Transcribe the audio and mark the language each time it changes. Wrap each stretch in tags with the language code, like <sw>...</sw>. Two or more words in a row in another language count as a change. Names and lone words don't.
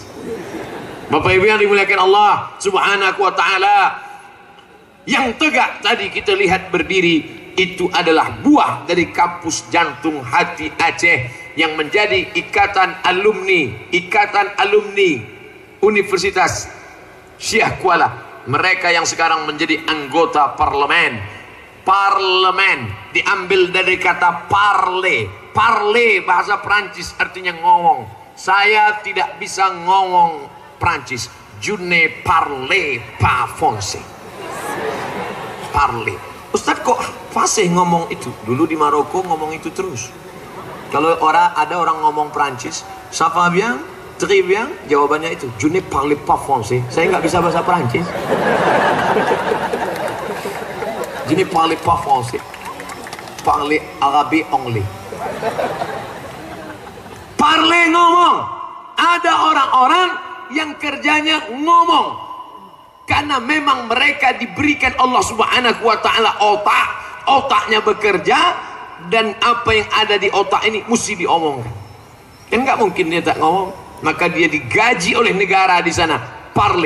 <id>Bapak Ibu yang dimuliakan Allah</id> <ar>سبحانه وتعالى,</ar> <id>yang tegak tadi kita lihat berdiri, itu adalah buah dari kampus jantung hati Aceh yang menjadi ikatan alumni Universitas Syekh Kuala. Mereka yang sekarang menjadi anggota parlemen. Parlemen diambil dari kata parler. Parler bahasa Prancis artinya ngomong. Saya tidak bisa ngomong Prancis.</id> <fr>Je ne parle pas français.</fr> <id>Parler. Ustadz kok fasih ngomong itu? Dulu di Maroko ngomong itu terus. Kalau ada orang ngomong Prancis,</id> <fr>ça va bien, très bien,</fr> <id>jawabannya itu,</id> <fr>je ne parle pas français.</fr> <id>Saya nggak bisa bahasa Prancis.</id> <fr>Je ne parle pas français. Parle arabe anglais. Parle ngomong.</fr> <id>Ada orang-orang yang kerjanya ngomong. Karena memang mereka diberikan Allah</id> <ar>سبحانه وتعالى</ar> <id>otaknya bekerja, dan apa yang ada di otak ini mesti diomongkan. Kan nggak mungkin dia tak ngomong. Maka dia digaji oleh negara di sana, parle.</id>